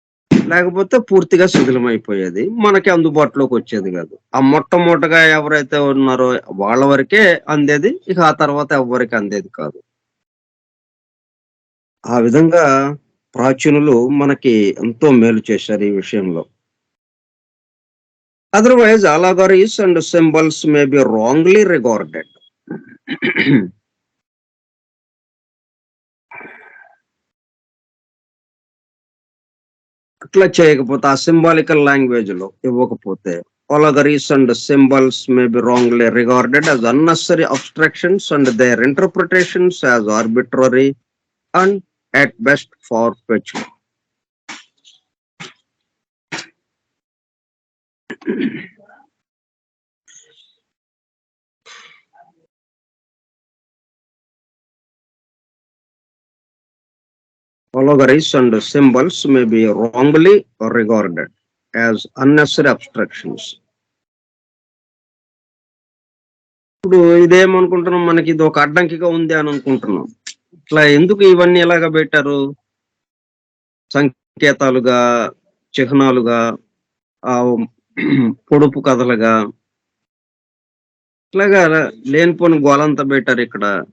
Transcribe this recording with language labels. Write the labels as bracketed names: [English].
[Telugu] లేకపోతే పూర్తిగా శిథిలమైపోయేది, మనకి అందుబాటులోకి వచ్చేది కాదు. ఆ మొట్టమొదటగా ఎవరైతే ఉన్నారో వాళ్ళ వరకే అందేది, ఇక ఆ తర్వాత ఎవరికి అందేది కాదు. ఆ విధంగా ప్రాచీనులు మనకి ఎంతో మేలు చేశారు ఈ విషయంలో. [English] Otherwise allegories and symbols may be wrongly regarded. [Telugu] అట్లా చేయకపోతే, ఆ సింబాలికల్ లాంగ్వేజ్ లో ఇవ్వకపోతే, [English] allegories and symbols may be wrongly regarded as unnecessary abstractions and their interpretations as arbitrary and at best far-fetched. Allegories and symbols may be wrongly regarded as unnecessary abstractions. [Telugu] ఇప్పుడు ఇదేమనుకుంటున్నాం, మనకి ఇది ఒక అడ్డంకిగా ఉంది అని అనుకుంటున్నాం. ఇట్లా ఎందుకు ఇవన్నీ ఎలాగ పెట్టారు? సంకేతాలుగా, చిహ్నాలుగా, ఆ పొడుపు కథలుగా, ఇట్లాగా లేనిపోని గోలంతా పెట్టారు ఇక్కడ.